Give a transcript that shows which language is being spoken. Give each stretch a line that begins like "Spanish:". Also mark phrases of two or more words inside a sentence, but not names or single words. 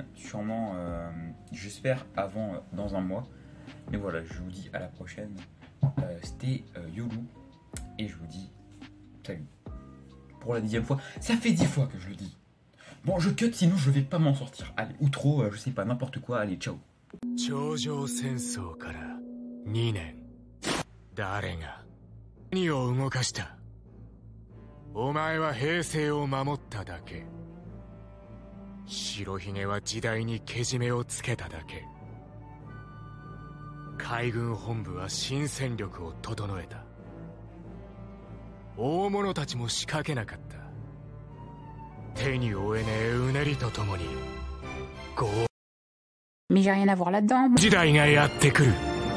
French: Sûrement, j'espère dans 1 mois. Mais voilà, je vous dis à la prochaine. C'était YoLou. Et je vous dis salut. Pour la 10e fois. Ça fait 10 fois que je le dis. Bon, je cut, sinon je vais pas m'en sortir. Allez, ou trop, je sais pas, n'importe quoi. Allez, ciao.
Japanese: 何を動かした？お前は平成を守っただけ。白ひげは時代にけじめをつけただけ。海軍本部は新戦力を整えた。大物たちも仕掛けなかった。手に負えねえうねりとともに。
French: Mais j'ai rien à voir là-dedans.
Japanese: 時代がやってくる。